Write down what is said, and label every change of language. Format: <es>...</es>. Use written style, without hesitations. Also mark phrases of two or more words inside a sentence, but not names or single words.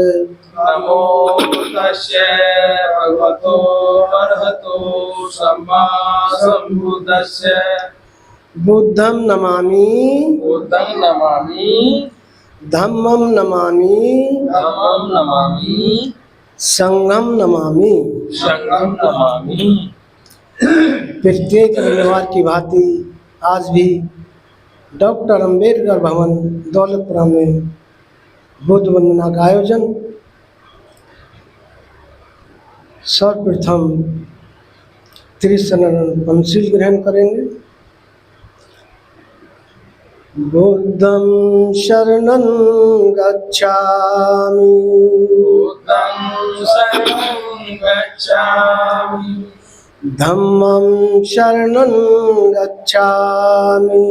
<pi>नमो तस्य भगवतो अरहतो सम्मा संबुद्धस्य। बुद्धं नमामि, बुद्धं नमामि, धम्मं नमामि, धम्मं नमामि, संघं नमामि, संघं नमामि।</pi> <hi>प्रत्येक रविवार की भांति आज भी डॉक्टर अंबेडकर भवन दौलतपुरा में बुद्ध वंदना का आयोजन। सर्वप्रथम त्रिशरण पंचशील ग्रहण करेंगे।</hi> <pi>बुद्धं शरणं गच्छामि, बुद्धं शरणं गच्छामि, धम्मं शरणं गच्छामि,</pi>